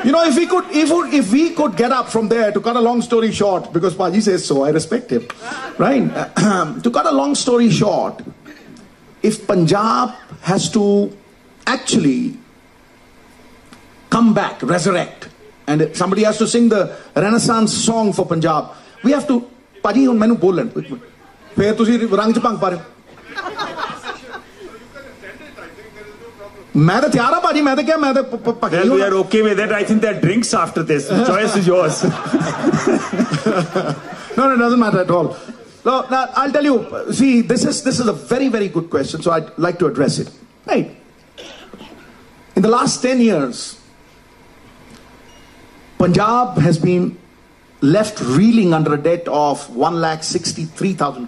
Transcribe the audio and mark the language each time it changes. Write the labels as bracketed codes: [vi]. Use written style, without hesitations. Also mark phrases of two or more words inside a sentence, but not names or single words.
[en] If we could get up from there, to cut a long story short, because Paji says so, I respect him, right? To cut a long story short, if Punjab has to actually come back, resurrect, and somebody has to sing the Renaissance song for Punjab, we have to... [pa] ਪਾਜੀ, ਹੁਣ ਮੈਨੂੰ ਬੋਲ ਲੈਣ। ਫਿਰ ਤੁਸੀਂ ਰੰਗ 'ਚ ਭੰਗ ਪਾ ਰਹੇ ਹੋ. ਮੈਂ ਤਾਂ ਤਿਆਰ ਹਾਂ ਪਾਜੀ, [hi] मैं तो क्या, मैं तो पक्की हूँ. [en] Well, we are okay with it. I think there are drinks after this. The choice is yours. No, it doesn't matter at all. So, now, I'll tell you, see, this is a very, very good question, so I'd like to address it. Right. In the last 10 years, Punjab has been left reeling under a debt of 1,63,000 crores.